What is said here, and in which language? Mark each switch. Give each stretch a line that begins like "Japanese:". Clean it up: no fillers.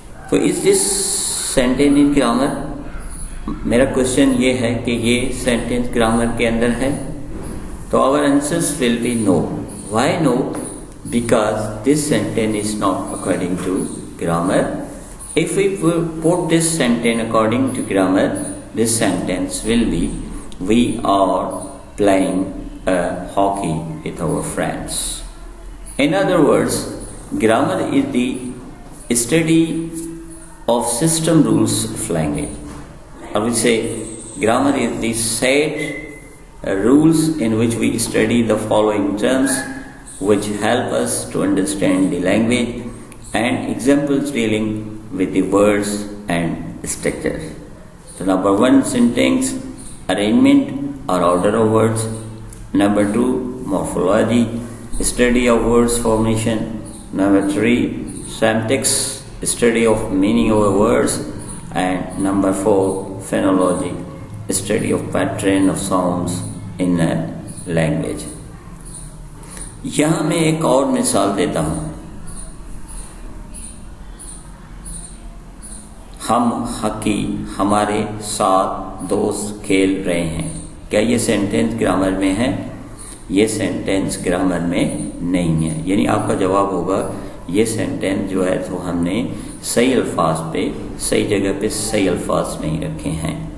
English: So is this sentence in grammar?
Urdu: میرا question یہ ہے کہ یہ سینٹینس گرامر کے اندر ہے، تو
English: our answers will be no. Why no? Because this sentence is not according to grammar. If we put this sentence according to grammar, this sentence will be we are playing hockey with our friends. In other words, grammar is the study of system rules of language. Or we say grammar is the set rules in which we study the following terms which help us to understand the language, and examples dealing with the words and structures. So number 1, syntax, arrangement or order of words. Number 2, morphology, study of words formation. Number 3, syntax, study of meaning of words. And number 4, phonology, study of pattern of sounds in a language.
Urdu: یہاں میں ایک اور مثال دیتا ہوں۔ ہم hockey ہمارے ساتھ دوست کھیل رہے ہیں، کیا یہ سینٹینس گرامر میں ہے؟ یہ سینٹینس گرامر میں نہیں ہے، یعنی آپ کا جواب ہوگا یہ سینٹینس جو ہے تو ہم نے صحیح الفاظ پہ صحیح جگہ پہ صحیح الفاظ نہیں رکھے ہیں،